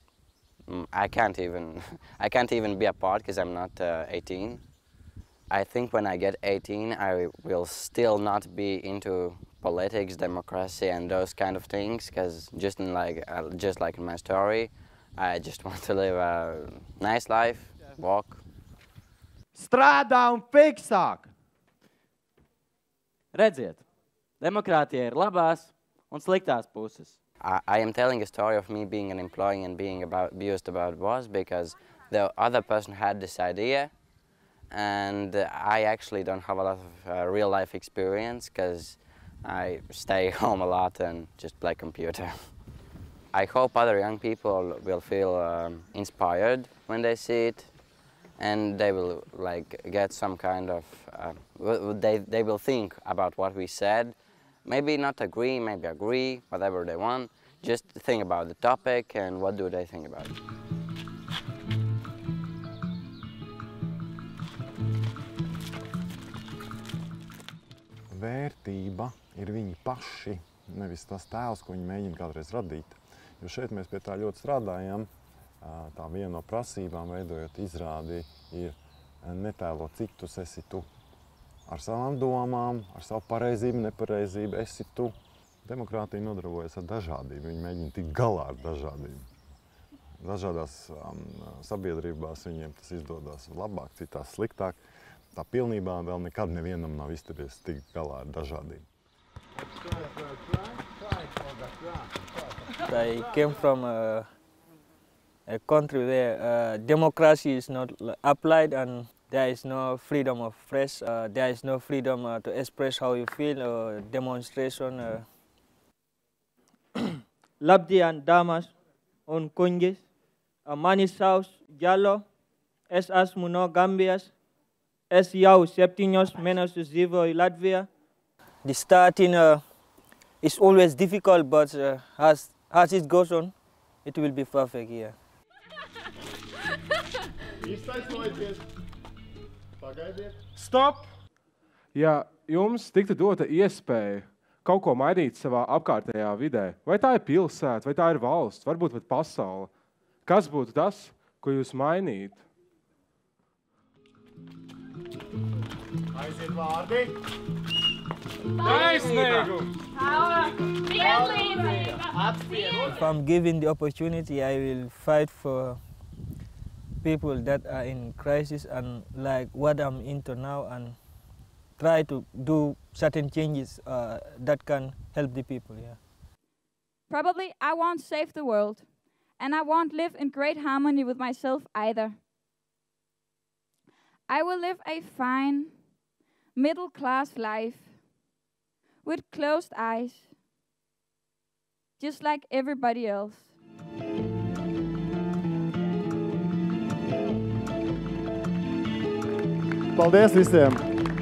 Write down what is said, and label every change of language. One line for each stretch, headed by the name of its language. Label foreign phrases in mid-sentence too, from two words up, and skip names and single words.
English: I can't even be a part because I'm not 18. I think when I get 18, I will still not be into politics, democracy, and those kind of things. Because just like in my story, I just want to live a nice life, walk.
Latvian: Strādā un fiksāk! Redziet, demokrātija ir labās un sliktās puses.
English: I am telling a story of me being an employee and being abused about boss because the other person had this idea, and I actually don't have a lot of real life experience because I stay home a lot and just play computer. I hope other young people will feel inspired when they see it, and they will like get some kind of, they will think about what we said. Maybe not agree, maybe agree, whatever they want. Just think about the topic and what do they think about it.
Latvian: Vērtība ir viņi paši, nevis tas tēls, ko viņi mēģina kādreiz radīt. Jo šeit mēs pie tā ļoti strādājam. Tā viena no prasībām, veidojot izrādi, ir netēlot citus, esi tu. Ar savām domām, ar savu pareizību, nepareizību, esi tu. Demokrātija nodarbojas ar dažādību, viņi mēģina tikt galā ar dažādību. Dažādās sabiedrībās viņiem tas izdodas labāk, citās sliktāk. Tā pilnībā vēl nekad nevienam nav izdevies tikt galā ar dažādību.
English: I came from a country where democracy is not applied and there is no freedom of press, there is no freedom to express how you feel or demonstration.
Latvian: Labdien, dāmas un kungi! Mani sauc Jallo, es esmu no Gambijas. Es jau 7 mēnešus dzīvoju Latvijā.
English: The starting is always difficult, but as it goes on, it will be perfect here. Stop!
Latvian: Ja jums tiktu dota iespēja kaut ko mainīt savā apkārtējā vidē, vai tā ir pilsēta, vai tā ir valsts, varbūt pat pasaule, kas būtu tas, ko jūs mainītu? Aiziet vārdi! Taisnīgums!
English: If I'm given the opportunity, I will fight for people that are in crisis and like what I'm into now and try to do certain changes that can help the people. Yeah. Probably I won't save the world, and I won't live in great harmony with myself either. I will live a fine, middle-class life with closed eyes, just like everybody else.
Latvian: Paldies visiem!